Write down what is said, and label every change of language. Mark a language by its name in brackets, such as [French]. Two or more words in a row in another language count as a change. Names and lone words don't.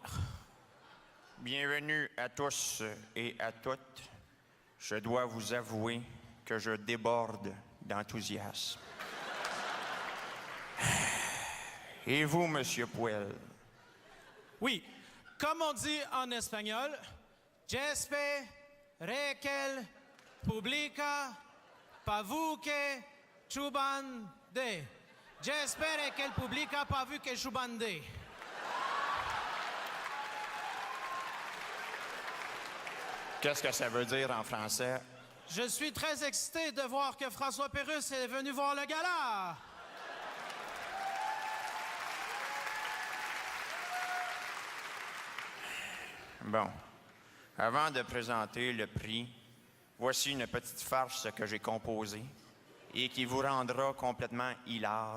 [French] Bienvenue à tous et à toutes. Je dois vous avouer que je déborde d'enthousiasme. Et vous, Monsieur Puel? Oui, comme on dit en espagnol, yo espero que el publica pavu que chubande. Yo espero que el publica pavu que chubande. Qu'est-ce que ça veut dire en français? Je suis très excité de voir que François Pérusse est venu voir le gala. Bon, avant de présenter le prix, voici une petite farce que j'ai composée et qui vous rendra complètement hilar.